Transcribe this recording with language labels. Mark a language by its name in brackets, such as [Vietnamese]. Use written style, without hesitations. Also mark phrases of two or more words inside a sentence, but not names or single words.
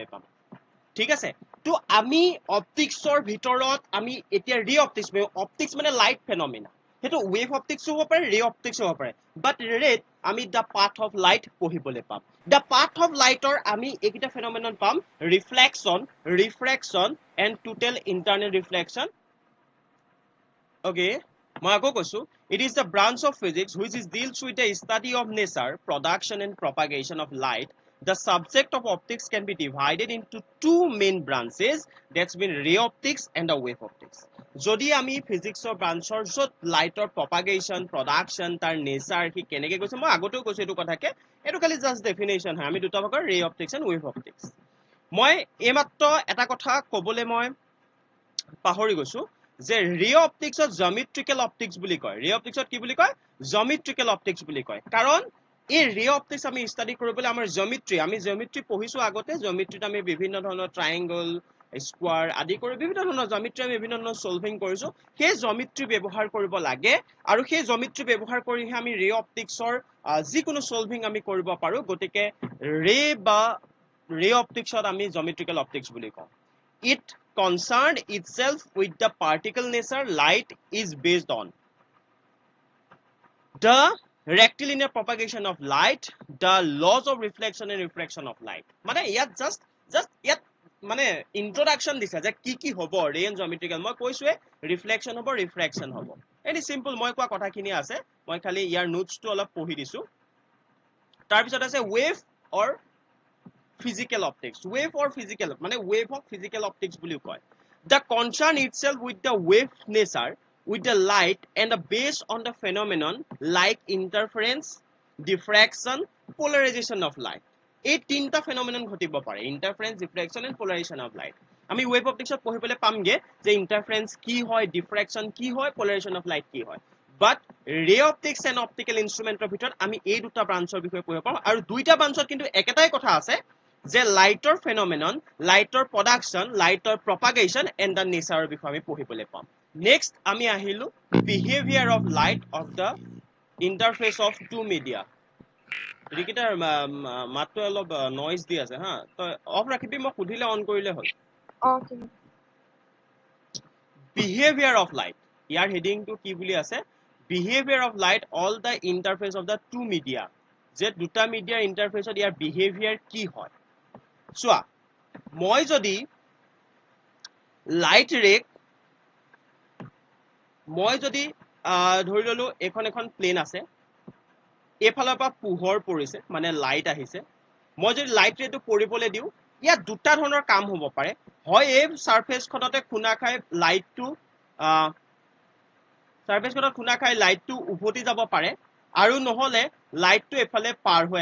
[Assamese] পাম ঠিক আছে তো আমি অপটিক্সৰ ভিতৰত আমি এতিয়া [English] ray optics [Assamese] মানে [English] light phenomena [Assamese] হেতু [English] wave optics [Assamese] হ'ব পাৰে [English] ray optics [Assamese] হ'ব পাৰে বাট ৰেত আমি [English] the path of light [Assamese] পঢ়িবলৈ পাম দা পাথ অফ লাইটৰ আমি এইকিটা ফেনোমেনন পাম [English] refraction and total internal reflection okay [Assamese] মই আকৌ কৈছো [English] it is the branch of physics which is deals with the study of nature production and propagation of light the subject of optics can be divided into two main branches that's been ray optics and the wave optics [Assamese] যদি আমি ফিজিক্সৰ ব্ৰাঞ্চৰ যত লাইটৰ [English] propagation production [Assamese] তাৰ নেচাৰ কি কেনেকে কৈছে মই আগতেও কৈছো এটো কথাকে এটো খালি [English] just definition [Assamese] হয় আমি দুটা ভাগৰ [English] ray optics and wave optics [Assamese] মই এইমাত্ৰ এটা কথা কবলে মই পাহৰি গৈছো যে ৰে অপটিক্সত [English] geometrical optics [Assamese] বুলি কয় ৰে অপটিক্সত কি বুলি কয় [English] geometrical optics [Assamese] বুলি কয় কাৰণ এই [English] ray optics [Assamese] আমি ষ্টাডি কৰিবলৈ আমাৰ জিওমেট্ৰি পঢ়িছো আগতে জিওমেট্ৰিত আমি বিভিন্ন ধৰণৰ [English] triangle square [Assamese] আদি কৰি বিভিন্ন ধৰণৰ জিওমেট্ৰি আমি বিভিন্ন ধৰণৰ সলভিং কৰিছো সেই জিওমেট্ৰি ব্যৱহাৰ কৰিব লাগে আৰু সেই জিওমেট্ৰি ব্যৱহাৰ কৰিহে আমি ৰে অপটিক্সৰ যিকোনো সলভিং আমি কৰিব পাৰো গতিকে ৰে অপটিক্সত আমি জিওমেট্ৰিকেল অপটিক্স বুলি কওঁ [English] it concerned itself with the particle nature light is based on the rectilinear propagation of light the laws of reflection and refraction of light [Assamese] মানে ইয়াত just ইয়াত মানে ইন্ট্ৰোডাকশন দিছে যে কি হ'ব ৰে এণ্ড জিওমেট্ৰিকেল মই কৈছোৱে ৰিফ্লেকশন হ'ব ৰিফ্ৰেকশন হ'ব [English] any simple [Assamese] মই কোৱা কথাখিনি আছে মই খালি ইয়াৰ নোটছটো অলপ পঢ়ি দিছো তাৰ পিছত আছে [English] wave or physical optics wave or physical [Assamese] মানে [English] wave of physical optics [Assamese] বুলিও কয় [English] the concern itself with the wave nature with the light and based on the phenomenon like interference diffraction polarization of light [Assamese] এই তিনটা [English] phenomenon ঘটিব পাৰে interference diffraction and polarization of light [Assamese] আমি wave opticsত পঢ়িবলৈ পামগে যে interference কি হয় diffraction কি হয় [English] polarization of light [Assamese] কি হয় but [English] ray optics and optical instrument [Assamese] ভিতৰত আমি এই দুটা ব্ৰাঞ্চৰ বিষয়ে পঢ়িব পাম আৰু দুইটা ব্ৰাঞ্চত কিন্তু একেটাই কথা আছে যে লাইটৰ ফেনমেনন লাইটৰ প্ৰডাকশ্যন লাইটৰ [English] propagation and the nature [Assamese] বিষয়ে আমি পঢ়িবলৈ পাম নেক্সট আমি আহিলো [English] behavior of light of the interface of two media [Assamese] ৰিকিটাৰ মাতটো অলপ নইজ দি আছে হা তই অফ ৰাখিবি মই সুধিলে অন কৰিলে হ'ল [English] Okay. behavior of light [Assamese] ইয়াৰ হেডিংটো কি বুলি আছে [English] behavior of light all the interface of the two media [Assamese] যে দুটা মিডিয়াৰ ইন্টাৰফেসত ইয়াৰ behavior কি হয় চোৱা মই যদি [English] light ray [Assamese] মই যদি ধৰি ললো এখন প্লেন আছে এফালৰ পৰা পোহৰ পৰিছে মানে লাইট আহিছে মই যদি লাইট ৰেটো পৰিবলৈ দিওঁ ইয়াত দুটা ধৰণৰ কাম হ'ব পাৰে হয় এই সাৰফেসখনতে খুনা খাই লাইটটো সাৰফেসখনত খুনা খাই লাইটটো উভতি যাব পাৰে আৰু নহলে লাইটটো এফালে পাৰ হৈ